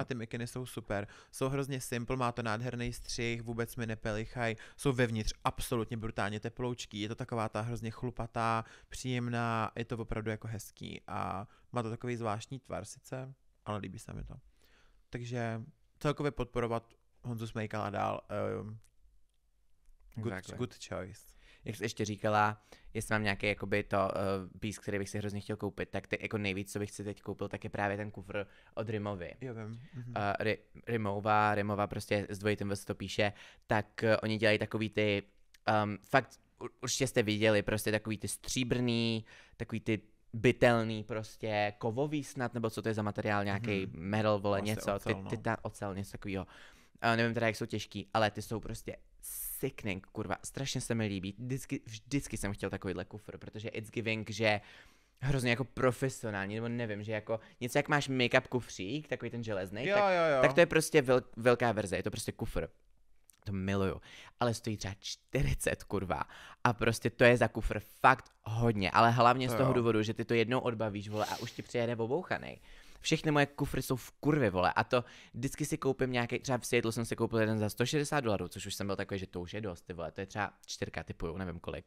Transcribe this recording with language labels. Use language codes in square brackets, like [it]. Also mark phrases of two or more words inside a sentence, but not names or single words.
[cs] A ty mikiny jsou super, jsou hrozně simple, má to nádherný střih, vůbec mi nepelichaj, jsou vevnitř absolutně brutálně teploučký, je to taková ta hrozně chlupatá, příjemná, je to opravdu jako hezký a má to takový zvláštní tvar sice, ale líbí se mi to. Takže celkově podporovat Honzu Smejkala dál, [en] good choice. [cs] Jak jsi ještě říkala, jestli mám nějaký jakoby to piece, který bych si hrozně chtěl koupit, tak ty jako nejvíc, co bych si teď koupil, tak je právě ten kufr od Rimovy. Jo, vím. Rimova prostě s dvojitým to píše, tak oni dělají takový ty, fakt určitě jste viděli, prostě takový ty stříbrný, takový ty bytelný prostě kovový snad, nebo co to je za materiál, nějaký metal, vole, něco, ocel, něco takového. Nevím teda, jak jsou těžký, ale ty jsou prostě sickening, kurva, strašně se mi líbí. Vždycky jsem chtěl takovýhle kufr, protože [en] it's giving, [cs] že hrozně jako profesionální, nebo nevím, že jako něco jak máš make-up kufřík, takový ten železný, tak to je prostě velká verze, je to prostě kufr. To miluju, ale stojí třeba 40, kurva. A prostě to je za kufr fakt hodně, ale hlavně z toho důvodu, že ty to jednou odbavíš, vole, a už ti přijede obouchanej. Všechny moje kufry jsou v kurvě, vole, a to vždycky si koupím nějaký, třeba v Seattlu jsem si koupil jeden za $160, což už jsem byl takový, že to už je dost, ty vole, to je třeba 4, typuju, nevím kolik.